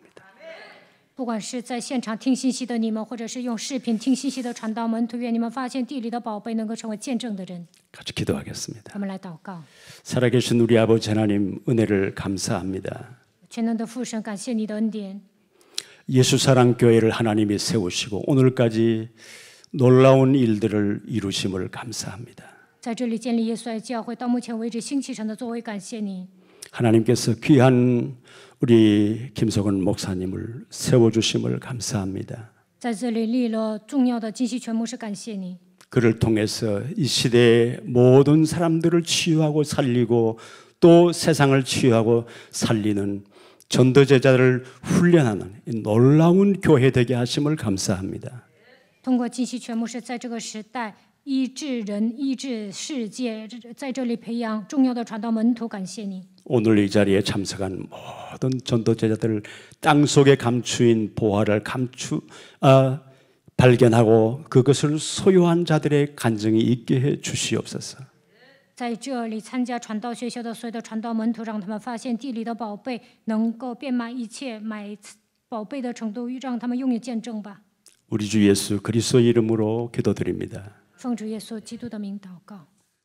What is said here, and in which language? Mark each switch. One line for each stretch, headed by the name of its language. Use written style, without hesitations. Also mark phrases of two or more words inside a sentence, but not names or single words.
Chinese: 不管是在现场听信息的你们，或者是用视频听信息的传道门徒，愿你们发现地里的宝贝，能够成为见证的人。
Korean: 같이 기도하겠습니다.
Chinese: 我们来祷告。
Korean: 살아계신 우리 아버지 하나님 은혜를 감사합니다.
Chinese: 全能的父神，感谢你的恩典。
Korean: 예수사랑교회를 하나님이 세우시고 오늘까지 놀라운 일들을 이루심을 감사합니다.
Chinese: 在这里建立耶稣爱教会，到目前为止兴起神的作为，感谢你。
Korean: 하나님께서 귀한 우리 김석원 목사님을 세워주심을 감사합니다.
Chinese: 在这里立了重要的金希全牧师，感谢你。
Korean: 그를 통해서 이 시대의 모든 사람들을 치유하고 살리고 또 세상을 치유하고 살리는 전도제자를 훈련하는 이 놀라운 교회 되게 하심을 감사합니다.
Chinese: 通过金希全牧师，在这个时代医治人、医治世界，在这里培养重要的传道门徒，感谢你。
Korean: 오늘 이 자리에 참석한 모든 전도제자들 땅속에 감추인 보화를 발견하고 그것을 소유한 자들의 간증이 있게 해 주시옵소서.
Chinese: 在这里参加传道学校的所有的传道门徒，让他们发现地里的宝贝，能够变卖一切买宝贝的程度，让他们拥有见证吧。
Korean: 우리 주 예수 그리스도의 이름으로 기도드립니다.
Chinese: 奉主耶稣基督的名祷告。